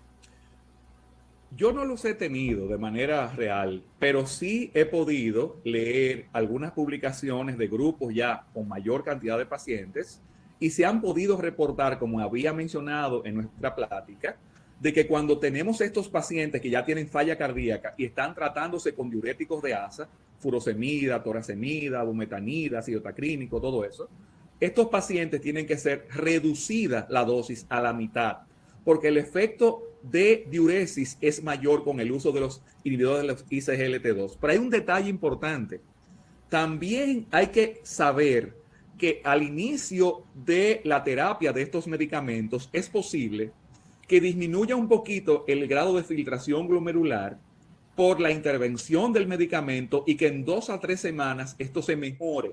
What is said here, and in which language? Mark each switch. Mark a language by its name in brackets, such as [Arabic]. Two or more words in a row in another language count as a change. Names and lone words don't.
[Spanish] Yo no los he tenido de manera real, pero sí he podido leer algunas publicaciones de grupos ya con mayor cantidad de pacientes y se han podido reportar, como había mencionado en nuestra plática, de que cuando tenemos estos pacientes que ya tienen falla cardíaca y están tratándose con diuréticos de ASA, furosemida, toracemida, bumetanida, acidotacrínico, todo eso, estos pacientes tienen que ser reducida la dosis a la mitad, porque el efecto de diuresis es mayor con el uso de los inhibidores de los ISGLT2. Pero hay un detalle importante. También hay que saber que al inicio de la terapia de estos medicamentos es posible que disminuya un poquito el grado de filtración glomerular por la intervención del medicamento y que en 2 a 3 semanas esto se mejore.